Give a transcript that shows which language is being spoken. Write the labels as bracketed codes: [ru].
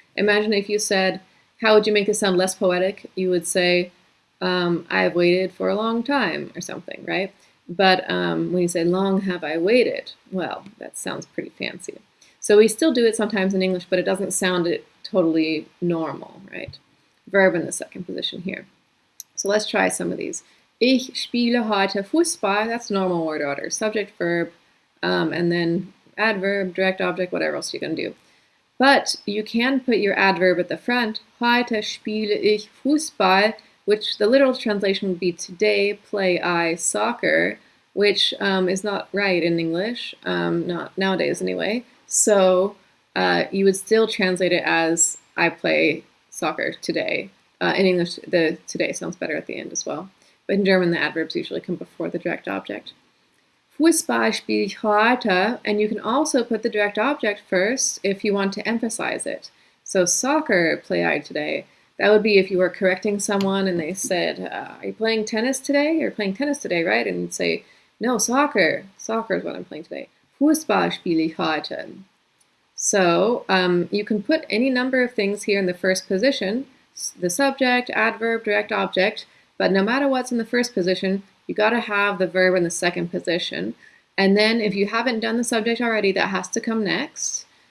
[en] Imagine if you said, how would you make this sound less poetic? You would say, I've waited for a long time, or something, right? But when you say, long have I waited, well, that sounds pretty fancy. So we still do it sometimes in English, but it doesn't sound totally normal, right? Verb in the second position here. So let's try some of these. [de] Ich spiele heute Fußball, [en] that's normal word order. Subject, verb, and then adverb, direct object, whatever else you're going to do. But you can put your adverb at the front. [de] Heute spiele ich Fußball, [en] which the literal translation would be today play I soccer, which is not right in English, not nowadays anyway. So you would still translate it as I play soccer today. In English, the today sounds better at the end as well. But in German, the adverbs usually come before the direct object. [de] Fußball spiele ich heute, [en] and you can also put the direct object first if you want to emphasize it. So soccer play I today. That would be if you were correcting someone and they said, are you playing tennis today? You're playing tennis today, right? And you'd say, no, soccer. Soccer is what I'm playing today. [de] Fußball spiele ich heute. [en] So you can put any number of things here in the first position, the subject, adverb, direct object, but no matter what's in the first position, you got to have the verb in the second position. And then if you haven't done the subject already, that has to come next.